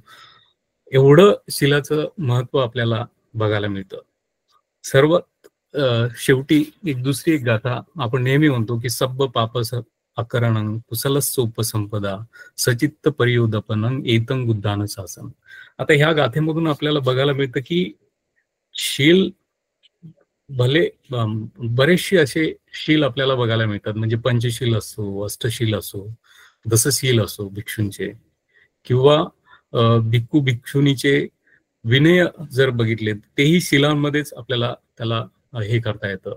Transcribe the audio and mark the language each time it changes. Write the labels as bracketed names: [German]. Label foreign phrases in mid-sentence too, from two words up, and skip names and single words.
[Marathi] एवढं शीलाचं महत्व आपल्याला बघायला मिळतं. शेवटी दुसरी एक गाथा आपण नेहमी म्हणतो की [Pali] सब्ब पापस अकरणं कुशलस्सोपसंपदा सचित्त परियोदपनं एतं बुद्धानं शासन. [Marathi] आता ह्या गाथेमधून आपल्याला बघायला मिळतं की शील भले बरेचसे असे शील आपल्याला बघायला मिळतात. म्हणजे पंचशील असो, अष्टशील असो, दसशील असो भिक्षूंचे, किंवा भिक्खू भिक्षुनीचे विनय जर बघितले तेही शीलांमध्येच आपल्याला त्याला हे करता येतं.